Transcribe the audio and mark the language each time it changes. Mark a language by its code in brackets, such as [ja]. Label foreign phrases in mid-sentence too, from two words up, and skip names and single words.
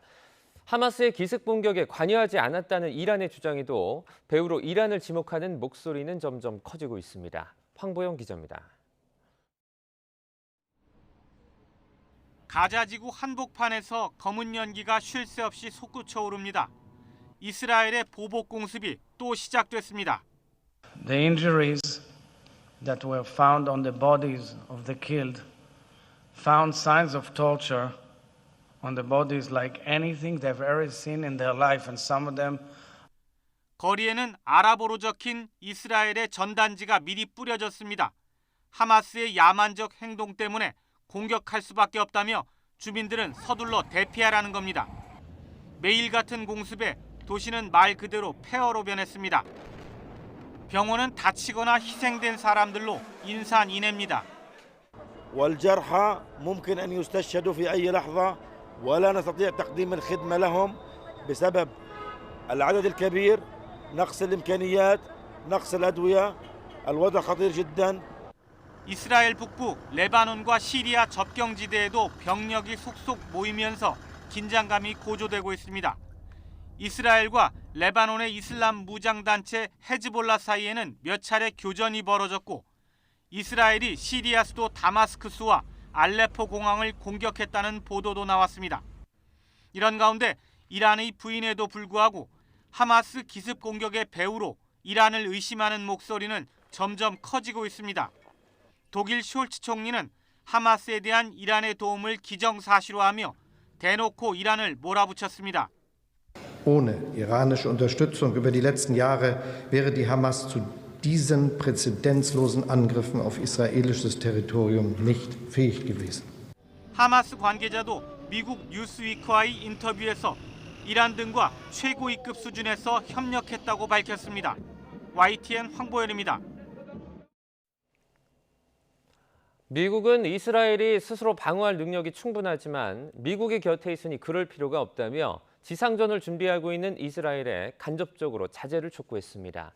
[ko] 하마스의 기습 공격에 관여하지 않았다는 이란의 주장에도 배후로 이란을 지목하는 목소리는 점점 커지고 있습니다. 황보영 기자입니다. 가자 지구 한복판에서 검은 연기가 쉴 새 없이 솟구쳐 오릅니다. 이스라엘의 보복 공습이 또 시작됐습니다. [en] The injuries that were found on the bodies of the killed found signs of torture on the bodies like anything they've ever seen in their life, and some of them. [ko] 거리에는 아랍어로 적힌 이스라엘의 전단지가 미리 뿌려졌습니다. 하마스의 야만적 행동 때문에 공격할 수밖에 없다며 주민들은 서둘러 대피하라는 겁니다. 매일 같은 공습에 도시는 말 그대로 폐허로 변했습니다. 병원은 다치거나 희생된 사람들로 인산인해입니다. [ar] والجرحى ممكن أن يستشهدوا في أي لحظة ولا نستطيع تقديم الخدمة لهم بسبب العدد الكبير، نقص الإمكانيات، نقص الأدوية. الوضع خطير جدا. [ko] 이스라엘 북부 레바논과 시리아 접경지대에도 병력이 속속 모이면서 긴장감이 고조되고 있습니다. 이스라엘과 레바논의 이슬람 무장단체 헤즈볼라 사이에는 몇 차례 교전이 벌어졌고 이스라엘이 시리아 수도 다마스크스와 알레포 공항을 공격했다는 보도도 나왔습니다. 이런 가운데 이란의 부인에도 불구하고 하마스 기습 공격의 배후로 이란을 의심하는 목소리는 점점 커지고 있습니다. 독일 숄츠 총리는 하마스에 대한 이란의 도움을 기정사실화하며 대놓고 이란을 몰아붙였습니다. [de] Ohne iranische Unterstützung über die letzten Jahre wäre die Hamas zu diesen präzedenzlosen Angriffen auf israelisches Territorium nicht fähig gewesen. [ko] 하마스 관계자도 미국 뉴스위크와의 인터뷰에서 이란 등과 최고위급 수준에서 협력했다고 밝혔습니다. YTN 황보현입니다. 미국은 이스라엘이 스스로 방어할 능력이 충분하지만 미국의 곁에 있으니 그럴 필요가 없다며 지상전을 준비하고 있는 이스라엘에 간접적으로 자제를 촉구했습니다.